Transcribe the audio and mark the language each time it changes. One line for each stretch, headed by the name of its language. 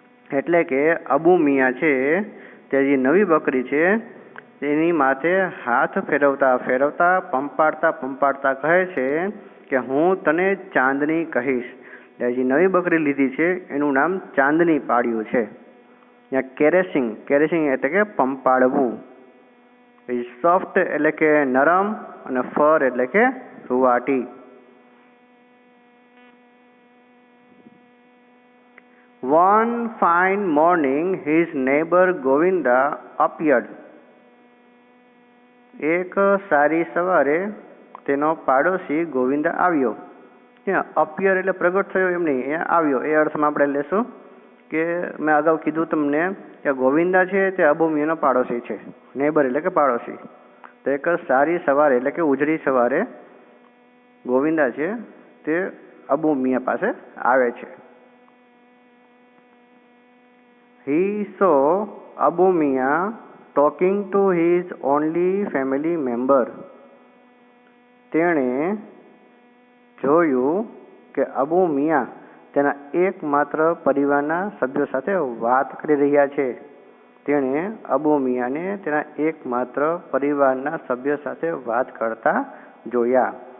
Gujarati: એટલે કે અબુ મિયા છે તે જે નવી બકરી છે તેની માથે હાથ ફેરવતા ફેરવતા પંપાડતા પંપાડતા કહે છે કે હું તને ચાંદની કહીશ. જે નવી બકરી લીધી છે એનું નામ ચાંદની પાડ્યું છે. ત્યાં કેરેસિંગ, કેરેસિંગ એટલે કે પંપાડવું. સોફ્ટ એટલે કે નરમ અને ફર એટલે કે રૂંવાટી.
English: One fine morning his neighbor Govinda appeared.
Gujarati: એક સારી સવારે તેનો પાડોશી ગોવિંદા આવ્યો. અપિયર એટલે પ્રગટ થયો એમ નહીં, એ આવ્યો એ અર્થમાં આપણે લેશું કે મેં અગાઉ કીધું તમને કે ગોવિંદા છે તે અબુ મિયાનો પાડોશી છે. નેબર એટલે કે પાડોશી. તો એક સારી સવારે એટલે કે ઉજળી સવારે ગોવિંદા છે તે અબુ મિયા પાસે આવે છે.
English: He saw Abu Mia talking to his only family member.
Gujarati: તેણે જોયું કે અબુ મિયા તેના એકમાત્ર પરિવારના સભ્યો સાથે વાત કરી રહ્યા છે. તેણે અબુ મિયાને તેના એકમાત્ર પરિવારના સભ્ય સાથે વાત કરતા જોયા.